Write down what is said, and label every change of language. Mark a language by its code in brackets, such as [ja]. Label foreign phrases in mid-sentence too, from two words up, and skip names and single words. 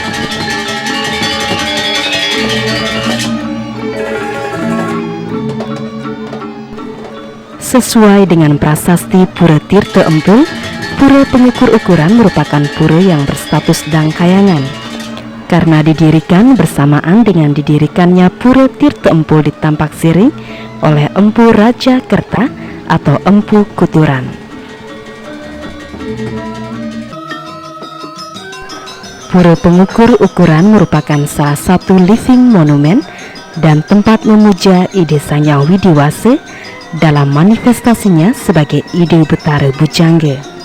[id] Sesuai dengan prasasti Pura Tirta Empul, Pura Pengukur Ukuran merupakan pura yang berstatus Dangkayangan karena didirikan bersamaan dengan didirikannya Pura Tirta Empul di Tampak Siring oleh Empu Raja Kerta atau Empu Kuturan. Pura Pengukur Ukuran merupakan salah satu [en] living monument [id] dan tempat memuja Ide Sanyang Widiwase dalam manifestasinya sebagai Ide Betara Bujangge.